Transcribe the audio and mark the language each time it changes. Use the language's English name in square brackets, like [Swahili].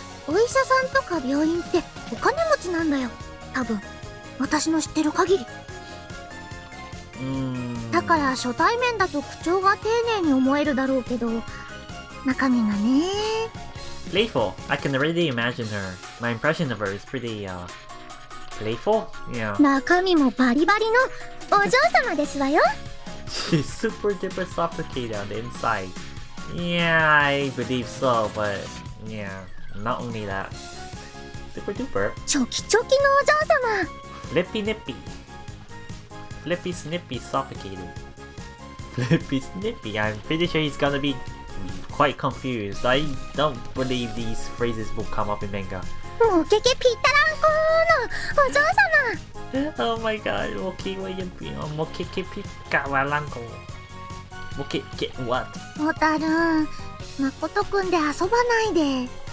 [Japanese] お医者さんとか病院ってお金持ちなんだよ。多分。私の知ってる限り。だから初対面だと口調が丁寧に思えるだろうけど、中身がね。 [English] Playful. I can already imagine her. My impression of her is pretty, playful? Yeah. [Japanese] 中身もバリバリのお嬢様ですわよ。 [English] She's super duper sophisticated on the inside. Yeah, I believe so, but yeah, not only that. Super duper. [Japanese] チョキチョキのお嬢様。 [English] Flippy nippy. Flippy snippy suffocated. Flippy snippy. I'm pretty sure he's gonna be quite confused. I don't believe these phrases will come up in manga. [Japanese] もけけぴったらんこのお嬢様。 [English] Oh my god, get what? [Japanese] ホタルン、誠くんで遊ばないで。